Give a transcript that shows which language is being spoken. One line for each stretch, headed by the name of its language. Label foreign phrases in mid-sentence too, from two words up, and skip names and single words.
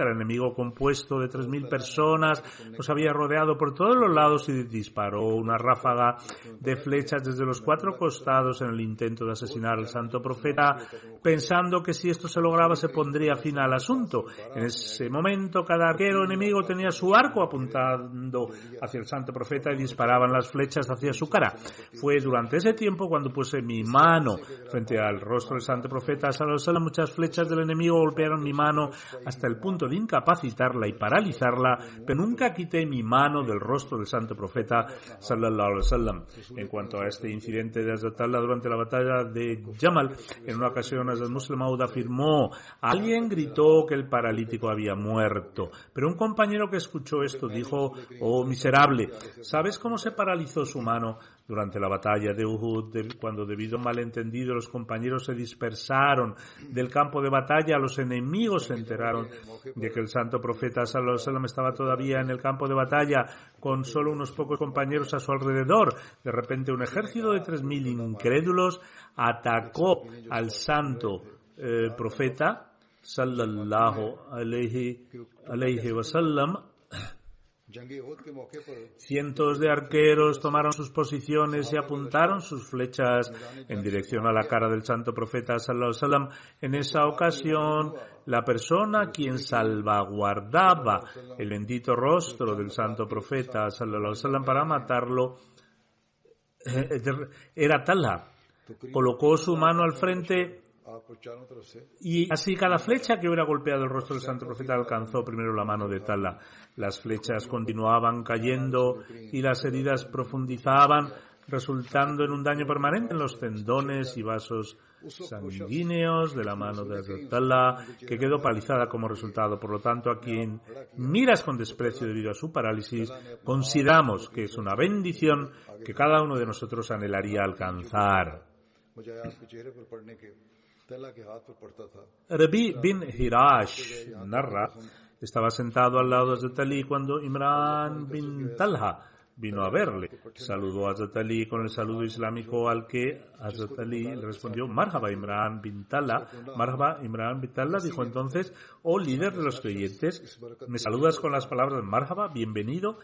Spanish: El enemigo, compuesto de 3.000 personas, nos había rodeado por todos los lados y disparó una ráfaga de flechas desde los 4 costados en el intento de asesinar al santo profeta, pensando que si esto se lograba se pondría fin al asunto. En ese momento, cada arquero enemigo tenía su arco apuntando hacia el santo profeta y disparaban las flechas hacia su cara. Fue durante ese tiempo cuando puse mi mano frente al rostro del santo profeta
Arabic: صلى الله عليه وسلم.
Spanish: Muchas flechas del enemigo golpearon mi mano hasta el punto de incapacitarla y paralizarla, pero nunca quité mi mano del rostro del santo profeta
Arabic: صلى الله عليه وسلم.
Spanish: En cuanto a este incidente de Hazrat Allah durante la batalla de Jamal, en una ocasión Hazrat Muslim Maud afirmó: alguien gritó que el paralítico había muerto, pero un compañero que escuchó esto dijo: oh miserable, ¿sabes cómo se paralizó su mano? Durante la batalla de Uhud, cuando debido a un malentendido los compañeros se dispersaron del campo de batalla, los enemigos se enteraron de que el santo profeta
Arabic: صلى الله عليه وسلم
Spanish: estaba todavía en el campo de batalla con solo unos pocos compañeros a su alrededor. De repente un ejército de 3.000 incrédulos atacó al santo profeta
Arabic: صلى الله عليه وسلم.
Spanish: Cientos de arqueros tomaron sus posiciones y apuntaron sus flechas en dirección a la cara del santo profeta
Arabic: صلى الله عليه وسلم.
Spanish: En esa ocasión, la persona quien salvaguardaba el bendito rostro del santo profeta
Arabic: صلى الله عليه وسلم
Spanish: para matarlo era Talha. Colocó su mano al frente Y así cada flecha que hubiera golpeado el rostro del santo profeta alcanzó primero la mano de Tala. Las flechas continuaban cayendo y las heridas profundizaban, resultando en un daño permanente en los tendones y vasos sanguíneos de la mano de Hazrat Tala, que quedó paralizada como resultado. Por lo tanto, a quien miras con desprecio debido a su parálisis, consideramos que es una bendición que cada uno de nosotros anhelaría alcanzar. Rabi bin Hirash narra, estaba sentado al lado de Hazrat Ali cuando Imran bin Talha vino a verle. Saludó a Hazrat Ali con el saludo islámico al que Hazrat Ali le respondió: Marhaba Imran bin Talha. Marhaba Imran bin Talha dijo entonces: oh líder de los creyentes, me saludas con las palabras Marhaba, bienvenido.